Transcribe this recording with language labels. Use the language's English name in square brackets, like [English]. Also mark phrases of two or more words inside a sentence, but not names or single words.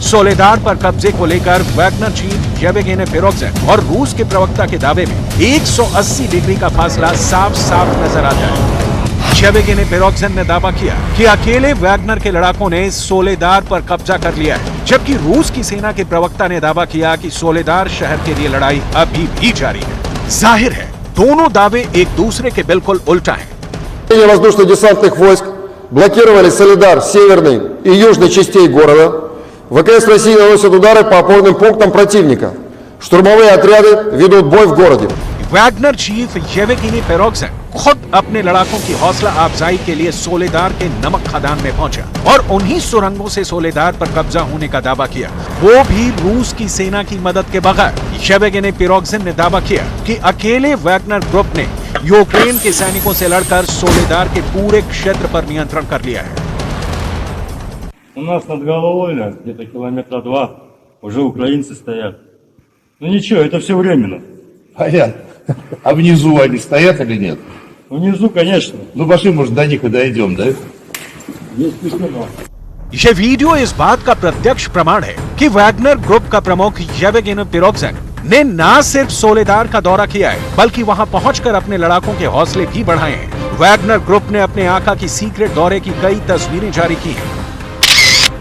[Hindi] सोलेदार पर कब्जे को लेकर वैगनर चीफ येवगेनी पेरोगजिन और रूस के प्रवक्ता के दावे में 180 डिग्री का फासला साफ साफ नजर आता है। येवगेनी पेरोगजिन ने दावा किया कि अकेले वैगनर के लड़ाकों ने सोलेदार पर कब्जा कर लिया है, जबकि रूस की सेना के प्रवक्ता ने दावा किया कि सोलेदार शहर के लिए लड़ाई अभी भी जारी है। जाहिर है दोनों दावे एक दूसरे के बिल्कुल उल्टा हैं। [Russian] Воздушно-десантных войск блокировали Солидар северной и южной частей города. ВКС России наносят удары по опорным пунктам противника. Штурмовые отряды ведут бой в городе. [Hindi] वैगनर चीफ येवगेनी पेरोगजिन खुद अपने लड़ाकों की हौसला अफजाई के लिए सोलेदार के नमक खदान में पहुंचा और उन्हीं सुरंगों से सोलेदार पर कब्जा होने का दावा किया, वो भी रूस की सेना की मदद के बगैर। येवगेनी पेरोगजिन ने दावा किया कि अकेले वैगनर ग्रुप ने यूक्रेन के सैनिकों से लड़कर सोलेदार के पूरे क्षेत्र पर नियंत्रण कर लिया है। [Russian] У нас над головой, где-то километра 2, уже украинцы стоят. Ну ничего, это все временно. Понятно. А внизу они стоят или нет? Внизу, конечно, Ну, пошли, может, до них и дойдем, да? есть письмено. [Hindi] यह वीडियो इस बात का प्रत्यक्ष प्रमाण है कि वैगनर ग्रुप का प्रमुख येवगेनी प्रिगोजिन ने न सिर्फ सोलेदार का दौरा किया है, बल्कि वहां पहुंचकर अपने लड़ाकों के हौसले भी बढ़ाए हैं। वैगनर ग्रुप ने अपने आका की सीक्रेट दौरे की कई तस्वीरें जारी की हैं।